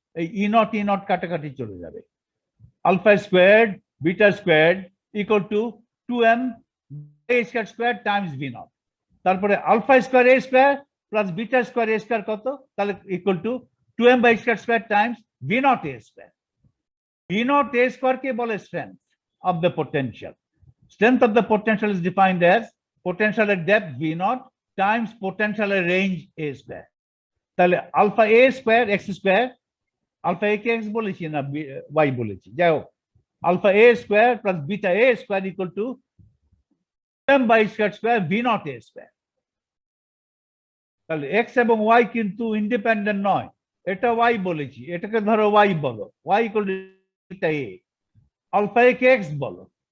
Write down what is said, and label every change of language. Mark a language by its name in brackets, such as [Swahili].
[Bangla] এই ই নট কাটাকাটি চলে যাবে। Alpha squared beta squared equal to 2m by a square square Times v not. তারপরে alpha square a square plus beta square a square কত? তাহলে equal to 2m by square square Times v not a square. v not a square কে বলে strength of the potential. [English] Strength of the potential is defined as potential at depth v naught times potential at range a square. [Bangla] তাহলে alpha a square x square, alpha a K x বলেছি না y বলেছি, যাই হোক, alpha a square plus beta a square equal to m by square square v not a square. তাহলে x এবং y কিন্তু independent নয়, এটা y বলেছি, এটাকে ধরো y বলো, y equal to beta a, alpha a K x বলো।